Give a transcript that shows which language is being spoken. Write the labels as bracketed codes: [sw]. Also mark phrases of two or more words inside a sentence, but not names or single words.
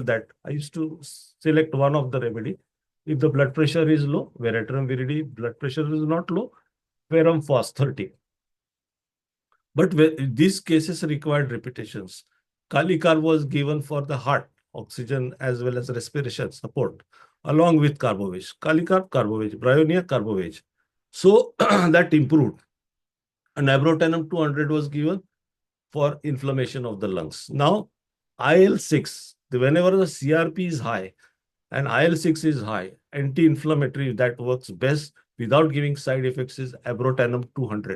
[en] That I used to select one of the remedy. If the blood pressure is low, Veratrum viridi, blood pressure is not low, ferrum phos 30. But these cases required repetitions. Kalicar was given for the heart, oxygen as well as respiration support, along with carbovage. Kalicar, carbovage, bryonia, carbovage. So that improved. And abrotenum 200 was given for inflammation of the lungs. Now, IL-6, whenever the CRP is high, and IL-6 is high. Anti-inflammatory that works best without giving side effects is abrotenum 200.